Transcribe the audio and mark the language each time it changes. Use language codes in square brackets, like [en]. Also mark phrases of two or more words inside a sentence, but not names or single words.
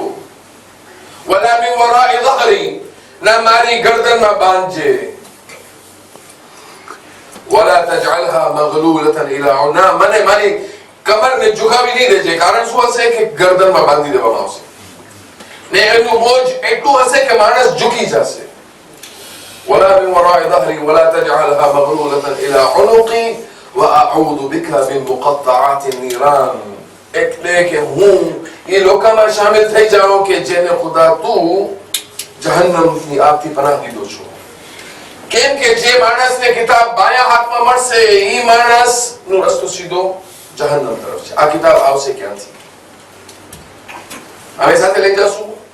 [ar] ولا من وراء ظهري, [gu] ના મારી ગરદનમાં બાંધજે. [ar] ولا تجعلها مغلولة إلى عنا, [gu] મને મારી કમરને ઝુકાવી નહીં દેજે. કારણ શું હશે કે ગરદનમાં બાંધી દેવામાં આવશે ને એનું બોજ એટલું હશે કે માણસ ઝૂકી જશે. [ar] ولا من وراء ظهري ولا تجعلها مغلولة إلى عنقي وأعوذ بك من مقطعات النيران. [gu] એટલે કે હું એ લોકોમાં શામિલ થઈ જાઉં કે જેને ખુદા તું જહન્નમની આગથી પનાહ દીધો છો. કેમ કે જે માણસને કિતાબ બાયા હાથમાં મળશે એ માણસનો રસ્તો સીધો જહન્નમ તરફ છે. આ કિતાબ આવશે ક્યાંથી? હવે સાથે લઈ જશું.